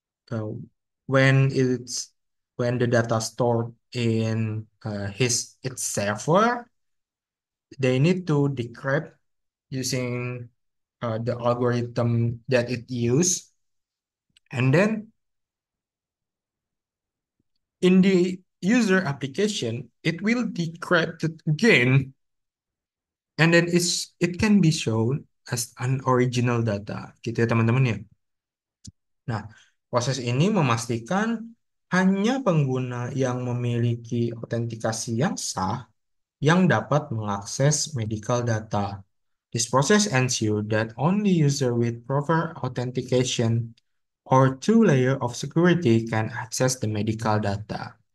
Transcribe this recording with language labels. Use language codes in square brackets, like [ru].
[en] uh, when it's when the data stored in his its server, they need to decrypt using the algorithm that it use, and then in the user application it will decrypt it again, and then it can be shown as an original data [id] gitu ya teman-teman ya. Nah, proses ini memastikan hanya pengguna yang memiliki autentikasi yang sah yang dapat mengakses medical data. [en] This process ensure that only user with proper authentication or two layer of security can access the medical data.